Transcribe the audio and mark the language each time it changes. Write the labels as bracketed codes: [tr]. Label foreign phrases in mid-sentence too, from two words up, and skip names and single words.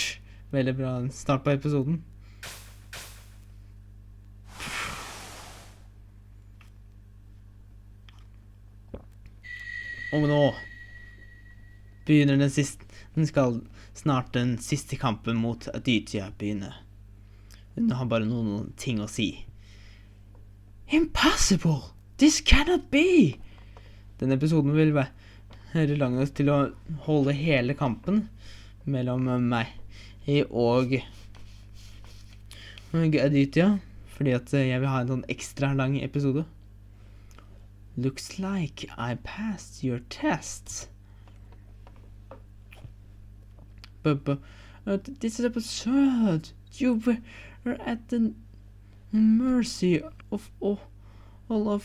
[no] Veldig bra start på episoden. Og nå begynner den siste kampen mot Aditya begynne. Hun har bare noen ting å si. [en] Impossible! This cannot be! [no] Denne episoden vil være lang nok til å holde hele kampen mellom meg og Aditya, fordi at jeg vil ha en sånn ekstra lang episode. [en] Looks like I passed your test. But this is absurd. You were at the mercy of all of...